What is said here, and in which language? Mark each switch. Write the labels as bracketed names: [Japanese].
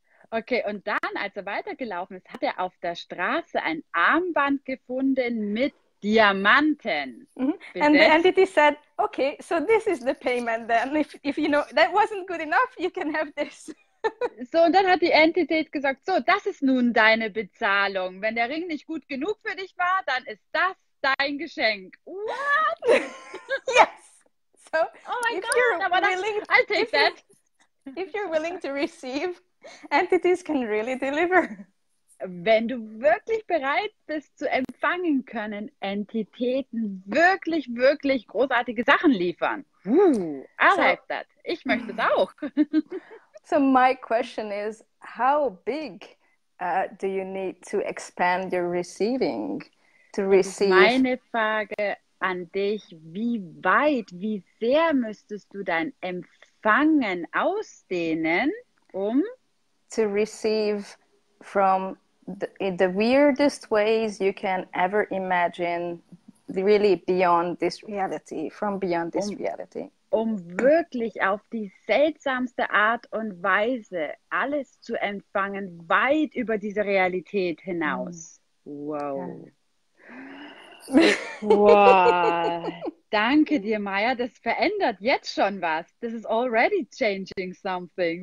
[German] Okay, und dann, als er weitergelaufen ist, hat er auf der Straße ein Armband gefunden mit Diamanten. [English] And the entity said, okay, so this is the payment then. If that wasn't good enough, you can have this. [German] So, und dann hat die Entität gesagt, so, das ist nun deine Bezahlung. Wenn der Ring nicht gut genug für dich war, dann ist das dein Geschenk. [English] What? Yes. So, oh my God, I'll take that. If you're willing to receive, entities can really deliver. [German] Wenn du wirklich bereit bist zu empfangen, können Entitäten wirklich, wirklich großartige Sachen liefern. [English] I like that. [German] Ich möchte es auch. [English] So my question is, how big do you need to expand your receiving to receive? [German] Meine Frage an dich, wie weit, wie sehr müsstest du dein Empfangen ausdehnen, um [English] to receive from in the weirdest ways you can ever imagine, really beyond this reality, from beyond this reality. [German] Um wirklich auf die seltsamste Art und Weise alles zu empfangen, weit über diese Realität hinaus. Wow. Wow. Danke dir, Maya. Das verändert jetzt schon was. [English] This is already changing something.